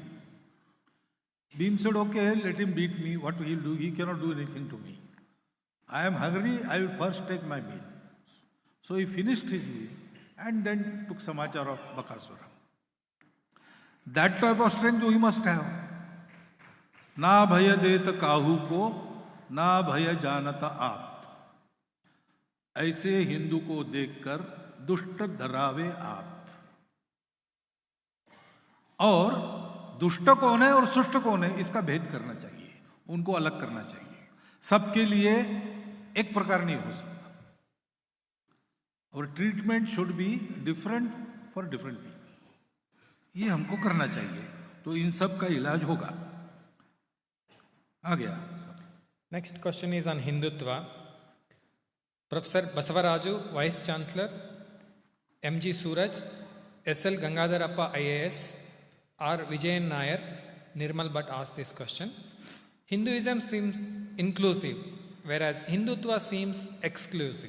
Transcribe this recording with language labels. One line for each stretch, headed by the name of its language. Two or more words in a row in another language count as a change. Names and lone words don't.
English: Bhim said, okay, let him beat me. What he will do? He cannot do anything to me. I am hungry, I will first take my meal. So he finished his meal and then took samachar of Bakasura. That type of strength we must have.
Hindi: न भय देत काहू को ना भय जानता आप। ऐसे हिंदू को देखकर दुष्ट डरावे आप। और दुष्ट कौन है और सुष्ट कौन है इसका भेद करना चाहिए, उनको अलग करना चाहिए। सबके लिए एक प्रकार नहीं हो सकता। और
English: treatment should be different for different people,
Hindi: ये हमको करना चाहिए, तो इन सब का इलाज होगा। आ गया।
English: Next question is on Hindutva. Professor Basavaraju, Vice Chancellor, M.G. Suraj, S.L. Gangadharappa IAS, R. Vijayan Nair, Nirmal Bhatt asked this question. Hinduism seems inclusive, whereas Hindutva seems exclusive.